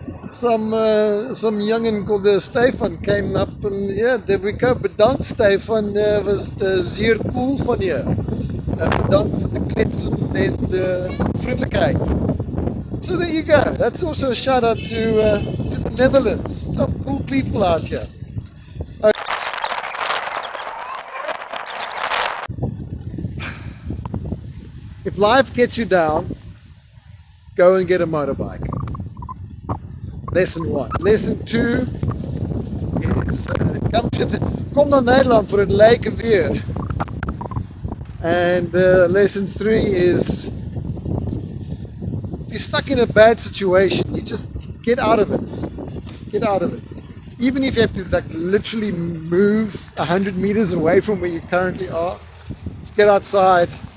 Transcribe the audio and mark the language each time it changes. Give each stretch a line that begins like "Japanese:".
English: Some youngin called Stefan came up and yeah, there we go.
Dutch: Bedankt Stefan, was zeer cool van je. Bedankt voor de klets en de vriendelijkheid.
English: So there you go. That's also a shout out to the Netherlands. Some cool people out here. If life gets you down, go and get a motorbike. Lesson 1. Lesson 2 is
Dutch: kom naar Nederland voor het leuke weer.
English: And lesson 3 is, if you're stuck in a bad situation, you just get out of it. Get out of it. Even if you have to literally move 100 meters away from where you currently are, just get outside.